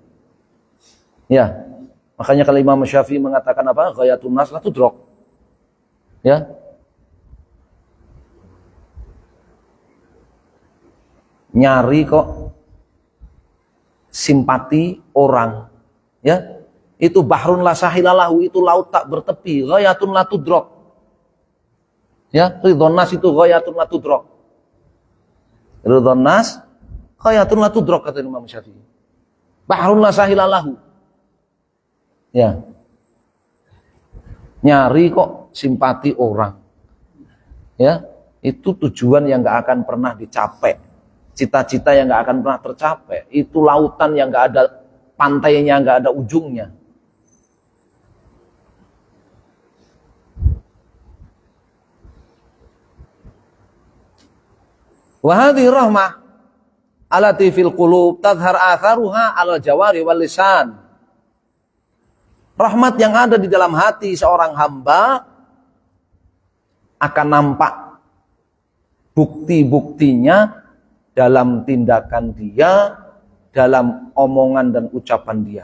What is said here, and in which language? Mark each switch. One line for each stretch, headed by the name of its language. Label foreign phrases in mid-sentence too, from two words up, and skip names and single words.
Indonesian: Ya, makanya kalau Imam Syafi'i mengatakan apa?
Arabic: غاية الناس لا تدرك. Ya.
Indonesian: Nyari kok simpati orang. Ya. Itu
Arabic: بحر لا ساحل له,
Indonesian: itu laut tak bertepi.
Arabic: غاية لا تدرك. Ya, رضا الناس itu غاية لا تدرك. رضا الناس غاية لا تدرك,
Indonesian: kata Imam Syafi'i.
Arabic: بحر لا ساحل له. Ya.
Indonesian: Nyari kok simpati orang. Ya, itu tujuan yang enggak akan pernah dicapai. Cita-cita yang enggak akan pernah tercapai. Itu lautan yang enggak ada pantainya, enggak ada ujungnya.
Arabic: وهذه رحمة التي في القلوب تظهر آثارها على جوارح واللسان.
Indonesian: Rahmat yang ada di dalam hati seorang hamba akan nampak bukti-buktinya dalam tindakan dia, dalam omongan dan ucapan dia.